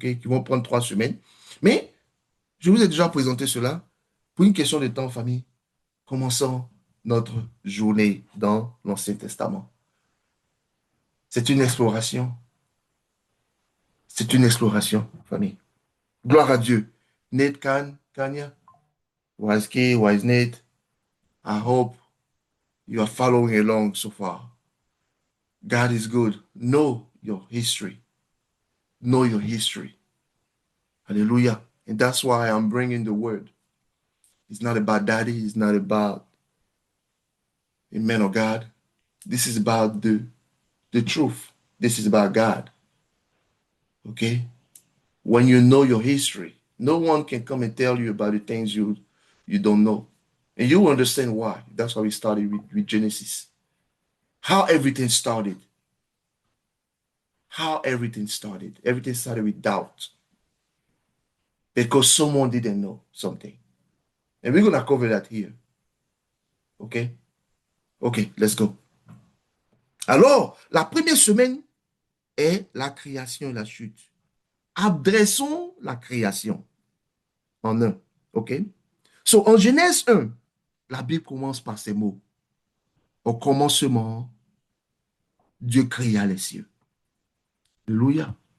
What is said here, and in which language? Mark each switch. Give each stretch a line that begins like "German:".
French: Qui vont prendre 3 semaines. Mais je vous ai déjà présenté cela. Pour une question de temps, famille, commençons notre journée dans l'Ancien Testament. C'est une exploration. C'est une exploration, famille. Gloire à Dieu.
English: Nate Kanya, Wise Key, Wise Nate, I hope you are following along so far. God is good. Know your history. Know your history. Hallelujah. And that's why I'm bringing the word. It's not about daddy. It's not about a man of God. This is about the truth. This is about God. Okay? When you know your history, no one can come and tell you about the things you don't know. And you will understand why. That's why we started with Genesis. How everything started. How everything started. Everything started with doubt. Because someone didn't know something. And we're going to cover that here. OK? OK, let's go.
French: Alors, la première semaine est la création et la chute. Adressons la création en un. OK? So, en Genèse 1, la Bible commence par ces mots. Au commencement, Dieu créa les cieux. Alléluia.